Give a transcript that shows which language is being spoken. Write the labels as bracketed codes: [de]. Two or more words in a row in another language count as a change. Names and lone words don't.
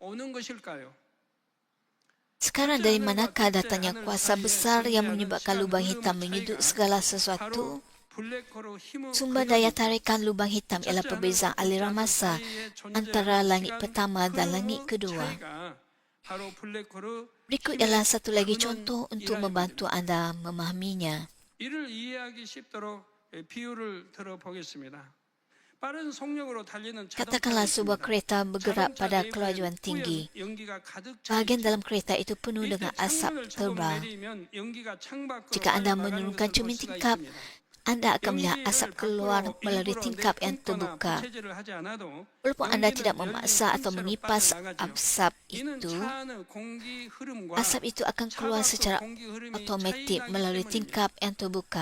[ms] Sekarang dari manakah datangnya kuasa besar yang menyebabkan lubang hitam menyudut segala sesuatu? Sumber daya tarikan lubang hitam ialah perbezaan aliran masa antara langit pertama dan langit kedua. Berikut ialah satu lagi contoh untuk membantu anda memahaminya. [ko] 이를 이해하기 쉽도록 비유를 들어보겠습니다. 빠른 속력으로 달리는 [ms] Katakanlah sebuah kereta bergerak pada kelajuan tinggi. Bahagian dalam kereta itu penuh dengan asap tebal. Jika anda menurunkan cermin tingkap, anda akan melihat asap keluar melalui tingkap yang terbuka. Walaupun anda tidak memaksa atau mengipas asap itu akan keluar secara otomatik melalui tingkap yang terbuka.